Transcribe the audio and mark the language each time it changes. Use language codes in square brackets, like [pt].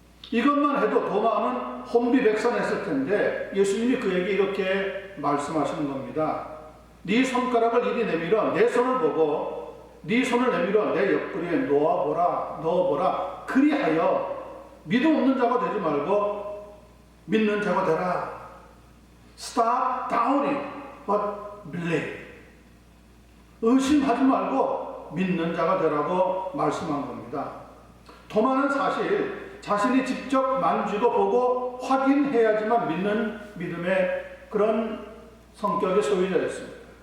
[ko] 이것만 해도 도마는 혼비백산했을 텐데 예수님이 그에게 이렇게 말씀하시는 겁니다. 네 손가락을 이리 내밀어 내 손을 보고 네 손을 내밀어 내 옆구리에 넣어보라. 그리하여 믿음 없는 자가 되지 말고 믿는 자가 되라. [en] Stop doubting, but believe. [ko] 의심하지 말고 믿는 자가 되라고 말씀한 겁니다. 도마는 사실 자신이 직접 만지고 보고 확인해야지만 믿는 믿음의 그런 성격의 소유자였습니다.